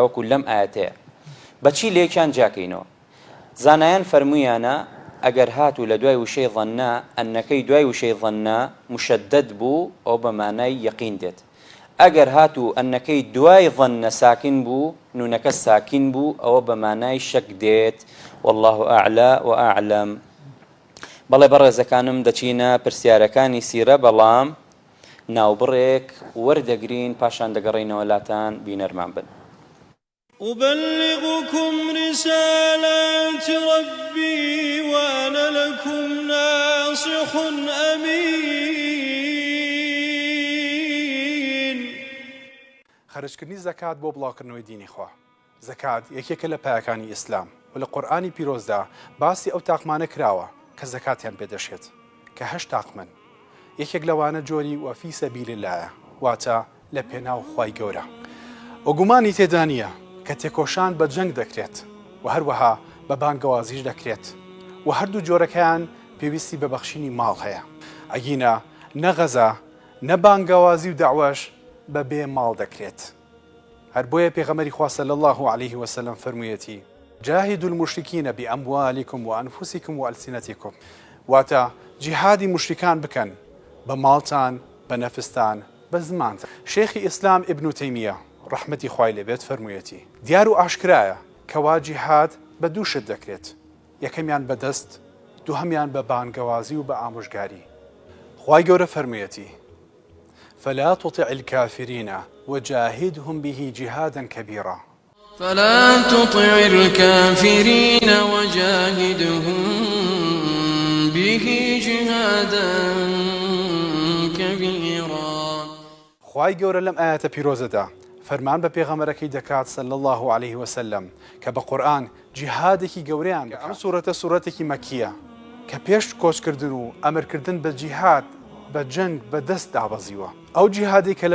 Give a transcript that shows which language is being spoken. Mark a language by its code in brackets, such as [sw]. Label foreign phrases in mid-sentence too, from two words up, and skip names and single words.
[ckb] وەکو لەم ئاەتەیە بەچی لێکیان جاکەینەوە زانایان فەرموویانە ئەگەر هاتوو لە دوای وشەی ظەنە ئەنەکەی دوای وشەی ظەنە مشەدەد بوو ئەو بە مانای یەقین دێت ئەگەر هاتوو ئەنەکەی دوای ظەنە ساکن بوو نونەکە ساکن بوو ئەوە بە مانای شەک دێت [ar] والله ئەعلا و ئەعلەم [ckb] بەڵێ بەڕێزەکانم دەچینە پرسیارەکانی سیرە بەڵام ناوبڕێک وەردەگرین پاشان دەگەڕێینەوە لاتان بینەرمان بن [ar] أبلغكم رسالات ربي وأنا لكم ناصح أمين [ckb] خەرجکردنی زەکات بۆ بڵاوکردنەوەی دینی خوا زەکات یەکێکە لە پایەکانی ئیسلام و لە قورئانی پیرۆزدا باسی ئەو تاقمانە کراوە کە زەکاتیان پێدەشێت کە 8 تاقمن یەکێک لەوانە جۆری [ar] وەفی سەبیل اللهە [ckb] واتە لە پێناو خوای گەورە و گومانی تێدا نییە کە تێکۆشان بە جەنگ دەکرێت و هەروەها بە بانگەوازیش دەکرێت و هەردوو جۆرەکەیان پێویستی بە بەخشینی ماڵ هەیە ئەگینە نە غەزا نە بانگەوازی و داوەش بە بێ ماڵ دەکرێت هەر بۆیە پێغەمبەری خوا صلی [ar] الله عليه وسلم فەرموویەتی جاهدوا المشركين بأموالكم وأنفسكم وألسنتكم [ckb] واتە جیهادی مشریکان بکەن بە ماڵتان بە نەفستان بە زمانتان شێخی ئیسلام ئیبن تەیمیە ڕەحمەتی خوای لێبێت فەرموویەتی دیار و ئاشکرایە کەوا جیهاد بە دوو شت دەکرێت یەکەمیان بە دەست دووهەمیان بە بانگەوازی و بە ئامۆژگاری خوای گەورە فەرموویەتی [ar] فلا تطع الكافرين وجاهدهم به جهادا كبيرا فلا تطع الكافرين وجاهدهم به جهادا [ckb] خوای گەورە لەم ئاەتە پیرۆزەدا فەرمان بە پێغەمبەرەکەی دەکات [ar] صلی الله عليه وسلم [ckb] کە بە قورئان جیهادێکی گەورەیان ئەم سوورەتە سوورەتێکی مەکیە کە پێش کۆچکردن و ئەمرکردن بە جیهاد بە جەنگ بە دەست دابەزیوە ئەو جیهادی کە